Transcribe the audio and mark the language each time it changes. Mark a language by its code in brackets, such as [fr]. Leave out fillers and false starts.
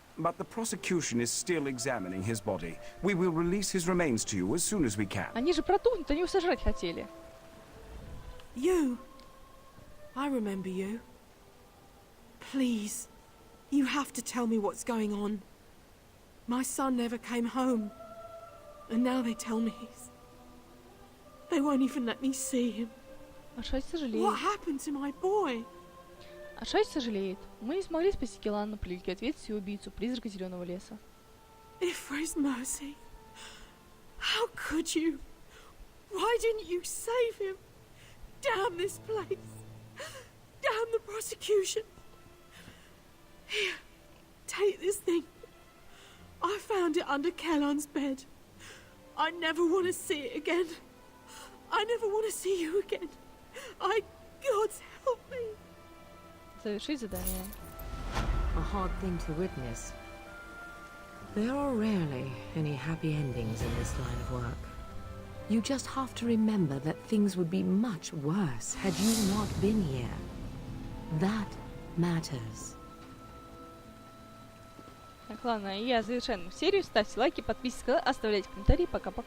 [en] But the prosecution is still examining his body. We will release his remains to you as soon as we can. [ru] Они же протухнут, они его сожрать хотели. [en] You. I remember you. Please. You have to tell me what's going on. My son never came home. And now they tell me They won't even let me see him. [ru] Ашасси сожалеет. [en] What happened to my boy? [ru] Ашасси сожалеет. Мы не смогли спасти Келан, но привлекли ответственность и убийцу, призрака Зеленого леса. [en] If for his mercy, how could you? Why didn't you save him? Damn this place! Damn the prosecution! Here, take this thing. I found it under Kellan's bed. I never want to see it again. I never want to see you again. God's help me. [ru] Завершить задание. [en] A hard thing to witness. There are rarely any happy endings in this line of work. You just have to remember that things would be much worse had you not been here. That matters. [ru] Так, ладно, я завершаю серию. Ставьте лайки, подписывайтесь, оставляйте комментарии. Пока-пока.